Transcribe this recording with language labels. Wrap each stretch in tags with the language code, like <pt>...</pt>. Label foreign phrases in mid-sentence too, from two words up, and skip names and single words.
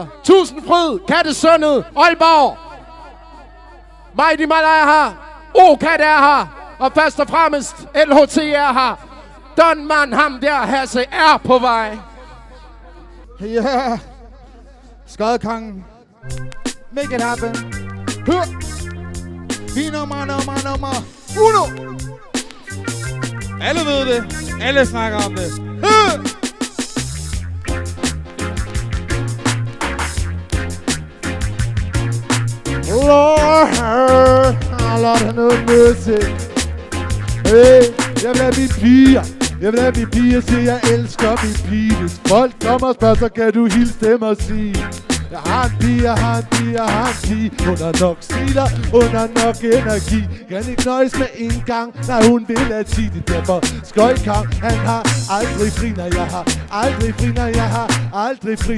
<da>Tusindfryd, Kattesønnet, Aalborg. Mighty Malaya er her. O-Kat er her. Og først og fremmest LHT er her. Don Man, ham der, Hasse, er på vej. Ja. Skodekongen.</da> <en>Make it happen.</en> <da>Hør. Vi nummer 1. Alle ved det. Alle snakker om det. Hør.</da> <en>Lord, have no mercy.</en> <da>Hey, jeg vil have mine piger. Jeg vil have mine piger, siger jeg elsker min pige. Hvis folk kommer og spørger, så kan du hilse dem og sige. Jeg har en pige. Hun har nok stiler, hun har nok energi. Kan ikke nøjes med en gang, når hun vil have 10. Det derfor Skøjkang, han har aldrig fri, når jeg har aldrig fri.</da>